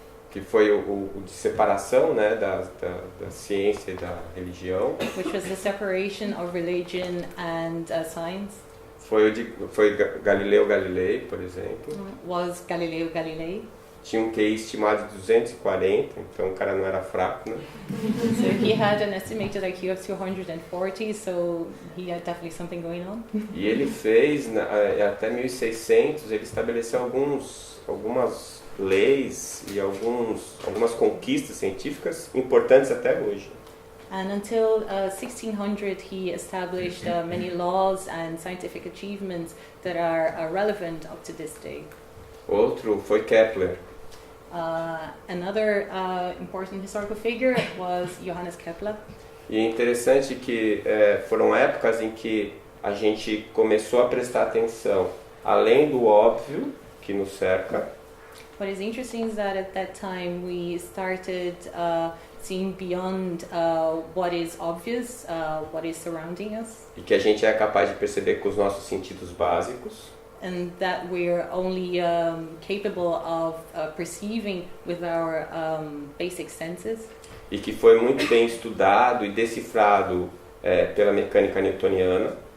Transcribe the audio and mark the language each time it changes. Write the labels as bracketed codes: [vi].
[pt] Que foi o de separação, né, da ciência e da religião. [en] Which was the separation of religion and science. [pt] Foi Galileu Galilei, por exemplo. [en] Was Galileo Galilei. [pt] Tinha um QI estimado de 240, então o cara não era fraco, né? [en] So he had an estimated IQ of 240, so he had definitely something going on. [pt] E ele fez, até 1600, ele estabeleceu algumas leis e algumas conquistas científicas importantes até hoje. [en] And until 1600 he established many laws and scientific achievements that are relevant up to this day. [pt] Outro foi Kepler. [en] Another important historical figure was Johannes Kepler. [pt] E é interessante que foram épocas em que a gente começou a prestar atenção além do óbvio que nos cerca. [en] What is interesting is that at that time we started seeing beyond what is obvious, what is surrounding us. [pt] E que a gente é capaz de perceber com os nossos sentidos básicos. [en] And that we're only capable of perceiving with our basic senses. [pt] E que foi muito bem estudado e decifrado pela mecânica newtoniana.